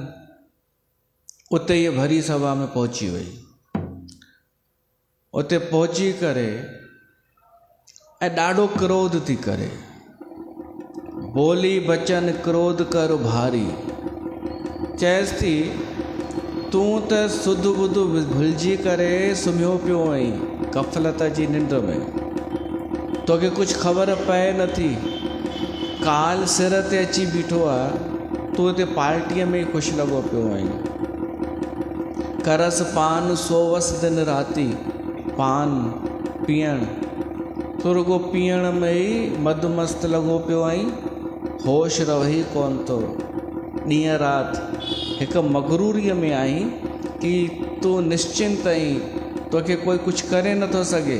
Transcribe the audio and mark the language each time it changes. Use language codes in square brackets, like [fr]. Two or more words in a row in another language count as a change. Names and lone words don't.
[sd] उते इहा भरी सभा में पहुची वई। उते पहुची करे ऐं ॾाढो क्रोध थी करे, [awa] बोली बचन क्रोध कर भारी। [sd] चएसि थी तूं त सुध बुध भुलिजी करे सुम्हियो पियो आहीं गफ़लत जी निंड में, तोखे कुझु ख़बर पए नथी। काल सिर ते अची बीठो आहे, तूं हिते पार्टीअ में ख़ुशि लॻो पियो आहीं। [awa] करस पान सोवस दिन राति, [sd] पान पीअण, तूं रुगो पीअण में ई मदमस्त लॻो पियो आहीं, होश रही कोन थो। ॾींहं राति हिकु मगरूरीअ में आहीं कि तूं निश्चिंत आहीं, तोखे कोई कुझु करे नथो सघे।